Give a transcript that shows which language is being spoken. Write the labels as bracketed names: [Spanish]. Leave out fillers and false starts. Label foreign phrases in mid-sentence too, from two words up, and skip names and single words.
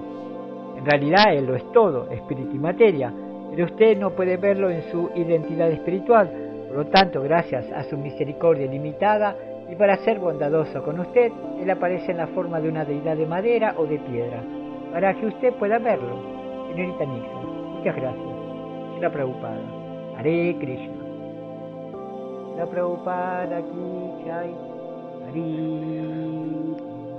[Spanish] En realidad Él lo es todo, espíritu y materia, pero usted no puede verlo en su identidad espiritual. Por lo tanto, gracias a su misericordia ilimitada y para ser bondadoso con usted, Él aparece en la forma de una deidad de madera o de piedra, para que usted pueda verlo. Señorita Nixon, muchas gracias. La Prabhupada. Hare Krishna. La Prabhupada [Hindi] की जय. [Spanish] Hare